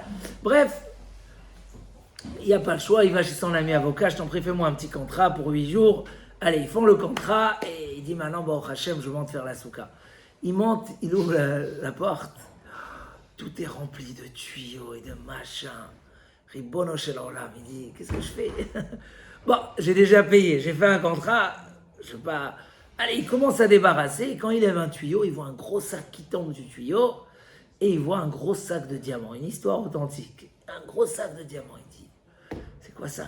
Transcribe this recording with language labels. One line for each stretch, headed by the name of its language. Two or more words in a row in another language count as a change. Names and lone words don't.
French: Bref. Il n'y a pas le choix, il va chez son ami avocat, je t'en prie, fais-moi un petit contrat pour 8 jours. Allez, ils font le contrat et il dit maintenant, bon, Hachem, je monte faire la souka. Il monte, il ouvre la porte, tout est rempli de tuyaux et de machins.
Hebrew: רבונו של עולם,
French: il dit, qu'est-ce que je fais? Bon, j'ai déjà payé, j'ai fait un contrat, je sais pas. Allez, il commence à débarrasser et quand il lève un tuyau, il voit un gros sac qui tombe du tuyau et il voit un gros sac de diamants, une histoire authentique. Un gros sac de diamants, il dit. C'est quoi ça?